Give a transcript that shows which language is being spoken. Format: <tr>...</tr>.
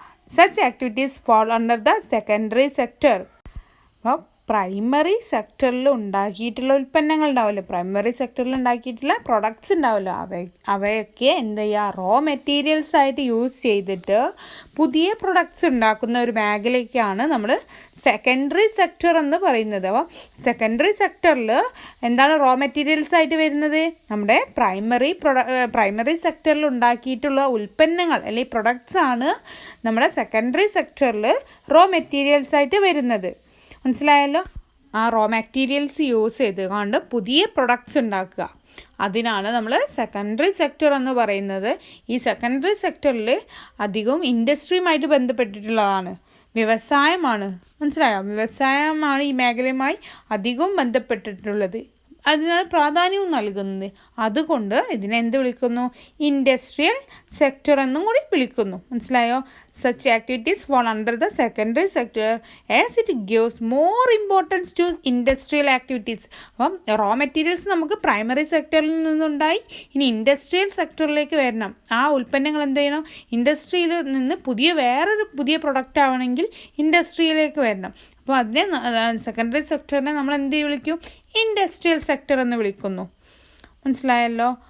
<en>Such activities fall under the secondary sector.</en> <ml>Primary സെക്ടറിൽ ഉണ്ടാക്കിയിട്ടുള്ള ഉൽപ്പന്നങ്ങൾ ഉണ്ടാവില്ല, പ്രൈമറി സെക്ടറിൽ ഉണ്ടാക്കിയിട്ടുള്ള പ്രൊഡക്ട്സ് ഉണ്ടാവില്ല, അവയൊക്കെ എന്ത് ചെയ്യുക, റോ മെറ്റീരിയൽസ് ആയിട്ട് യൂസ് ചെയ്തിട്ട് പുതിയ പ്രൊഡക്ട്സ് ഉണ്ടാക്കുന്ന ഒരു മേഖലയ്ക്കാണ് നമ്മൾ സെക്കൻഡറി സെക്ടർ എന്ന് പറയുന്നത്. അപ്പോൾ സെക്കൻഡറി സെക്ടറിൽ എന്താണ് റോ മെറ്റീരിയൽസ് ആയിട്ട് വരുന്നത്? നമ്മുടെ പ്രൈമറി സെക്ടറിൽ ഉണ്ടാക്കിയിട്ടുള്ള ഉൽപ്പന്നങ്ങൾ അല്ലെങ്കിൽ പ്രൊഡക്ട്സ് ആണ് നമ്മുടെ സെക്കൻഡറി സെക്ടറിൽ റോ മെറ്റീരിയൽസ് ആയിട്ട് വരുന്നത്. മനസ്സിലായല്ലോ? ആ റോ മെറ്റീരിയൽസ് യൂസ് ചെയ്തുകൊണ്ട് പുതിയ പ്രൊഡക്ട്സ് ഉണ്ടാക്കുക, അതിനാണ് നമ്മൾ സെക്കൻഡറി സെക്ടർ എന്ന് പറയുന്നത്. ഈ സെക്കൻഡറി സെക്ടറിൽ അധികവും ഇൻഡസ്ട്രിയുമായിട്ട് ബന്ധപ്പെട്ടിട്ടുള്ളതാണ്, വ്യവസായമാണ്. മനസ്സിലായോ? വ്യവസായമാണ് ഈ മേഖലയുമായി അധികവും ബന്ധപ്പെട്ടിട്ടുള്ളത്, അതിനാണ് പ്രാധാന്യവും നൽകുന്നത്. അതുകൊണ്ട് ഇതിനെ എന്ത് വിളിക്കുന്നു? ഇൻഡസ്ട്രിയൽ സെക്ടർ എന്നും കൂടി വിളിക്കുന്നു. മനസ്സിലായോ?</ml> <en>Such activities fall under the secondary sector as it gives more importance to industrial activities.</en> <ml>അപ്പം റോ മെറ്റീരിയൽസ് നമുക്ക് പ്രൈമറി സെക്ടറിൽ നിന്നുണ്ടായി, ഇനി ഇൻഡസ്ട്രിയൽ സെക്ടറിലേക്ക് വരണം. ആ ഉൽപ്പന്നങ്ങൾ എന്ത് ചെയ്യണം? ഇൻഡസ്ട്രിയിൽ നിന്ന് വേറൊരു പുതിയ പ്രൊഡക്റ്റ് ആവണമെങ്കിൽ ഇൻഡസ്ട്രിയിലേക്ക് വരണം. അപ്പോൾ അതിനെ സെക്കൻഡറി സെക്ടറിനെ നമ്മൾ എന്ത് വിളിക്കും? ഇൻഡസ്ട്രിയൽ സെക്ടർ എന്ന് വിളിക്കുന്നു. മനസ്സിലായല്ലോ?</ml>